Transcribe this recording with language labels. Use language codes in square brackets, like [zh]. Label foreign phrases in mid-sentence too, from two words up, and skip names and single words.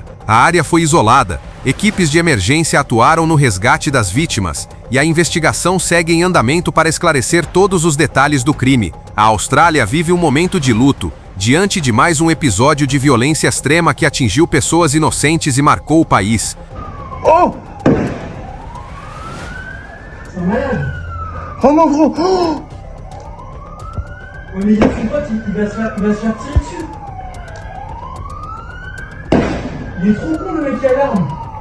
[pt] A área foi isolada, equipes de emergência atuaram no resgate das vítimas e a investigação segue em andamento para esclarecer todos os detalhes do crime. A Austrália vive um momento de luto, diante de mais um episódio de violência extrema que atingiu pessoas inocentes e marcou o país. [fr] Oh! Oh mon gros! Oh! Mais il y a son pote, il va se faire tirer dessus. Il est trop con le mec qui alarme.